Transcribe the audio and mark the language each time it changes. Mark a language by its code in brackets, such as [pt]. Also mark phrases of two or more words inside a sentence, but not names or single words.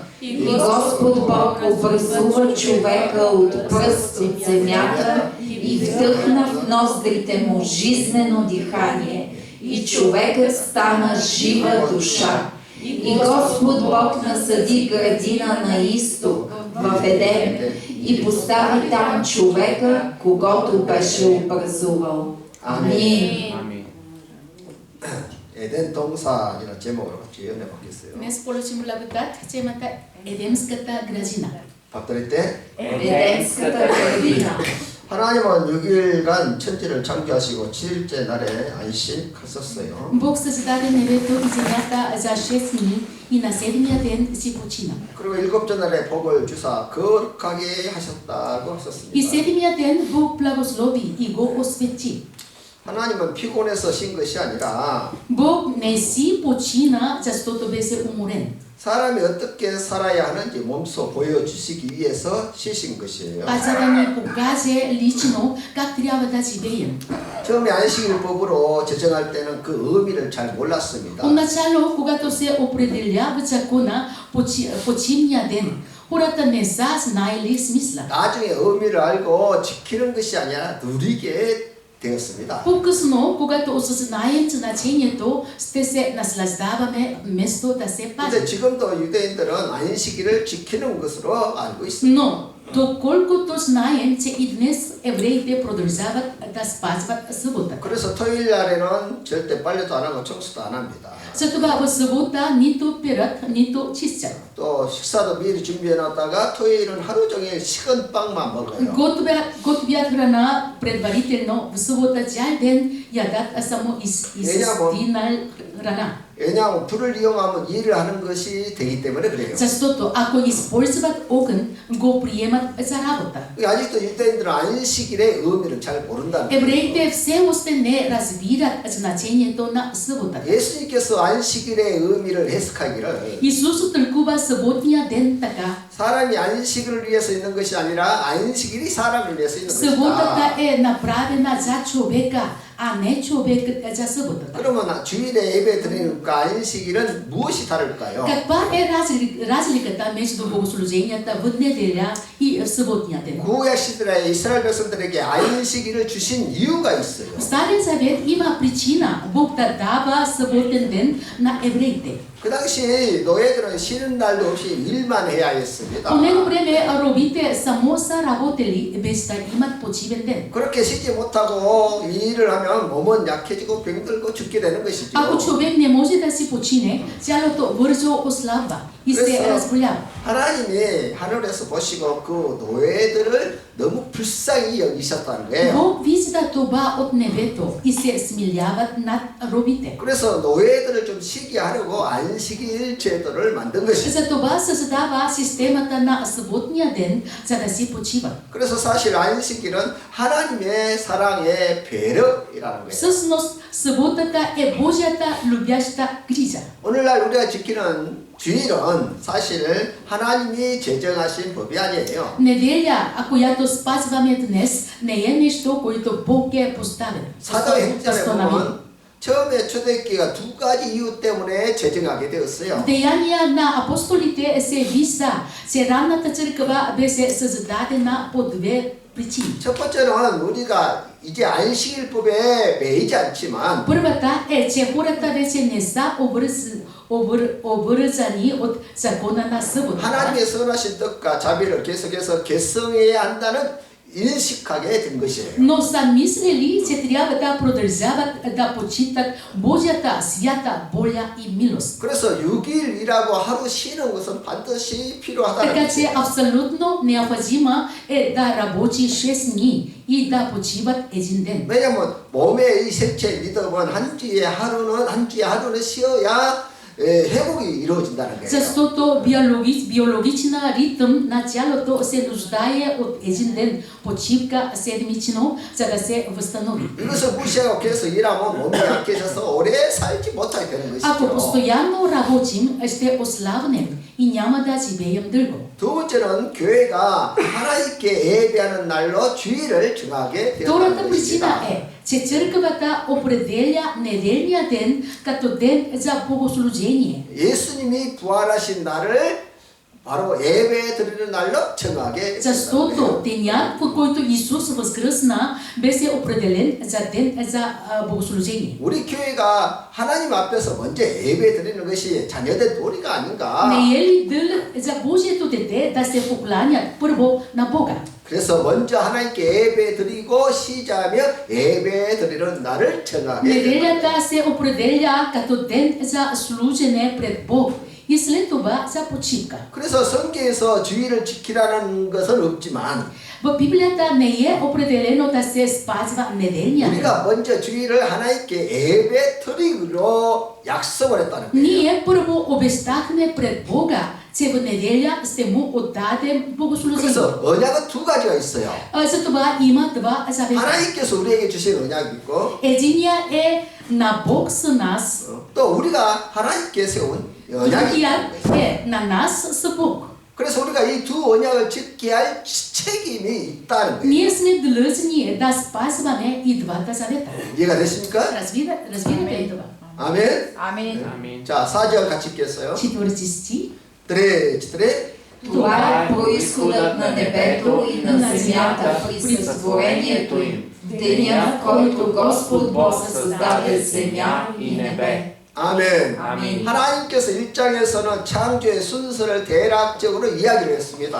[bg] И Господ Бог образува човека от пръст от земята и вдъхна в ноздрите му жизнено дихание, и човекът стана жива душа. И Господ Бог насади градина на изток, в Едем, и постави там човека, когото беше образувал. Амин. [ko] 에덴 동산이라는 제목으로 지어내 봤겠어요. [bg] Днес получим благодат темата Едемската градина. [ko] 밥드릴 때 [bg] Едемската градина. [ko] 하나님은 6일간 천지를 창조하시고 7일째 날에 안식하셨어요. [bg] Бог създаде небето и земята за 6 дни и на 7-я ден си почина. [ko] 그리고 7째 날에 복을 주사 거룩하게 하셨다고 [bg] И [ko] 하셨습니다. [bg] 7-я ден Бог благослови и го освети. [ko] 하나님은 피곤해서 쉰 것이 아니라 [bg] Бог не си почина, защото беше уморен. [ko] 사람이 어떻게 살아야 하는지 몸소 보여주시기 위해서 쉬신 것이에요. [bg] А за да ни покаже лично как трябва да живеем. [ko] 처음에 안식일법으로 제정할 때는 그 의미를 잘 몰랐습니다. [bg] Поначало, когато се определява закона почивния ден, хората не са знаели смисла. [ko] 나중에 의미를 알고 지키는 것이 아니라 누리게 되었습니다. [bg] По-късно, когато осъзнаем значението, ще се наслаждаваме вместо да се [ko] 근데 [bg] пазим. [ko] 지금도 유대인들은 안식일을 지키는 것으로 알고 있습니다. [bg] Но, доколкото знаем, че и днес евреите продължават да спазват събота. [ko] 그래서 토요일 날에는 절대 빨래도 안 하고 청소도 안 합니다. [bg] Затова в събота нито перат, нито чистят. [ko] 또 식사도 미리 준비해 놨다가 토요일은 하루 종일 식은 빵만 먹어요. [bg] Готвят храна предварително, в събота цял ден ядат само изстинал храна. [ko] 왜냐하면 불을 이용하면 일을 하는 것이 되기 때문에 그래요. [bg] Защото ако използват огън, го приемат за работа. [ko] 아직도 유대인들은 안식일의 의미를 잘 모른다는 거예요. [bg] Евреите все още не разбират значението на събота. [ko] 예수님께서 안식일의 의미를 해석하기를 [bg] Исус тълкува съботния ден така. [ko] 사람이 안식일을 위해서 있는 것이 아니라 안식일이 사람을 위해서 있는 것이다. [bg] Съботата е направена за човека, а не човекът за съботата. [ko] 그러면 주일에 예배 드리는 그 안식일은 무엇이 다를까요? [bg] Каква е разликата между богослуженията в неделя и в съботния ден? [ko] 구약 시대에 이스라엘 백성들에게 안식일을 주신 이유가 있어요. [bg] В Стария завет има причина Бог да дава съботен ден на евреите. [ko] 그 당시 노예들은 쉬는 날도 없이 일만 해야 했습니다. [bg] По него време робите само са работели без да имат почивен ден. [ko] 그렇게 쉬지 못하고 일을 하면 몸은 약해지고 병들고 죽게 되는 것이죠. [bg] Ако човек не може да си почине, тялото бързо ослабва и се разболява. [ko] 하나님이 하늘에서 보시고 그 노예들을 너무 불쌍히 여기셨다는 거예요. [bg] Бог вижда това от небето и се смиляват над робите. [ko] 그래서 노예들을 좀 쉬게 하려고 안식일 제도를 만든 것이죠. [bg] Затова създава системата на съботния ден, за да си почиват. [ko] 그래서 사실 안식일은 하나님의 사랑의 배려이라는 거예요. [bg] Всъщност, съботата е Божията любяща грижа. [ko] 오늘날 우리가 지키는 주일은 사실 하나님이 제정하신 법이 아니에요. [bg] Неделя, която спазваме днес, не е нещо, което Бог е поставил. [ko] 사도행전에 보면 처음에 초대교회가 두 가지 이유 때문에 제정하게 되었어요. [bg] Деяния на апостолите се вижда, че ранната църква беше създадена по две причини. [ko] 첫 번째는 우리가 이제 안식일법에 매이지 않지만 [bg] Първата е, че хората вече не са обвързани от закона на съботата. [ko] 하나님의 선하신 뜻과 자비를 계속해서 개성해야 한다는 인식하게 된 것이에요. [bg] Но са мислили, че трябва да продължават да почитат Божията свята воля и милост. [ko] 그래서 6일 일하고 하루 쉬는 것은 반드시 필요하다는 [bg] Така че [ko] 것이에요. [bg] абсолютно необходимо е да работи 6 дни и да почиват един ден. [ko] 왜냐하면 몸의 이 생체 리듬은 한 주에 하루는 쉬어야 회복이 이루어진다는 거예요. [bg] Защото биологична ритъм на тялото се нуждае от един ден почивка седмично, за да се възстанови. [ko] 이것을 무시하고 계속 일하면 몸이 약해져서 오래 살지 못하게 되는 [bg] Ако [ko] 것이죠. [bg] постоянно работим, ще ослабнем и няма да живеем дълго. [ko] 두 번째는 교회가 하나님께 예배하는 날로 주일을 정하게 [bg] Втората [ko] 되었다는 [bg] причина [ko] 것입니다. [bg] е, че църквата определя неделния ден като ден за богослужение. [ko] 예수님이 부활하신 날을 바로 예배 드리는 날로 정하게 되었다는 [bg] Защото [ko] 거예요. [bg] денят, в който Исус възкръсна, беше определен за ден за богослужение. [ko] 우리 교회가 하나님 앞에서 먼저 예배 드리는 것이 자녀된 도리가 아닌가. [bg] Не е ли дълг за Божието дете да се покланят първо на Бога? [ko] 그래서 먼저 하나님께 예배 드리고 쉬자며 예배 드리는 날을 정하게 됩니다. [bg] Неделята се определя като ден за служене пред Бог и след това за почивка. [ko] 그래서 성경에서 주일을 지키라는 것은 없지만 [bg] В Библията не е определено да се спазва неделния ден. [ko] 우리가 먼저 주일을 하나님께 예배 드리기로 약속을 했다는 거예요. [bg] Ние първо обещахме пред Бога, че в неделя ще му отдадем богослужение. [ko] 그래서 언약은 두 가지가 있어요. [bg] Затова има два завета. [ko] 하나님께서 우리에게 주신 언약이 있고 [bg] Единия е на Бог с нас, [ko] 또 우리가 하나님께 세운 언약이 [bg] другият [ko] 있고 [bg] е на нас с Бог. [ko] 그래서 우리가 이 두 언약을 지켜야 할 책임이 있다는 거예요. [bg] Ние сме длъжни да спазваме и двата завета. [ko] 이해가 되십니까? [bg] Разбирате ли това? [ko] 아멘. 아멘. 자, 4절 같이 읽겠어요. [bg] Четвърти стих. тре. Това е произходът на небето и на земята при сътворението им, в деня, в който Господ Бог създаде земя и небе. [ko] 아멘. 아멘. 하나님께서 1장에서는 창조의 순서를 대략적으로 이야기를 했습니다.